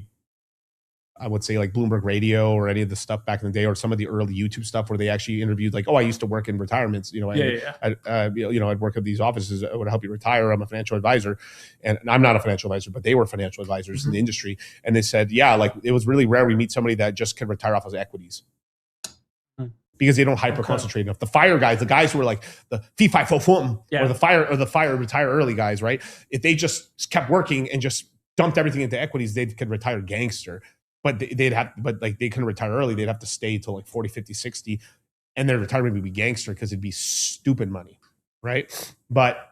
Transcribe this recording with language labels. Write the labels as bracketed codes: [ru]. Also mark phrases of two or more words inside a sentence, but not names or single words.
[en] I would say like Bloomberg Radio or any of the stuff back in the day, or some of the early YouTube stuff where they actually interviewed like, oh, I used to work in retirements, I'd work at these offices. I would help you retire. I'm a financial advisor, and I'm not a financial advisor, but they were financial advisors in the industry. And they said, like it was really rare we meet somebody that just can retire off of equities. because they don't hyper concentrate enough. The fire guys, the guys who are like the fee fi fo fum or the fire retire early guys, right? If they just kept working and just dumped everything into equities, they could retire gangster. But they couldn't retire early. They'd have to stay till like 40, 50, 60. And their retirement would be gangster because it'd be stupid money. Right. But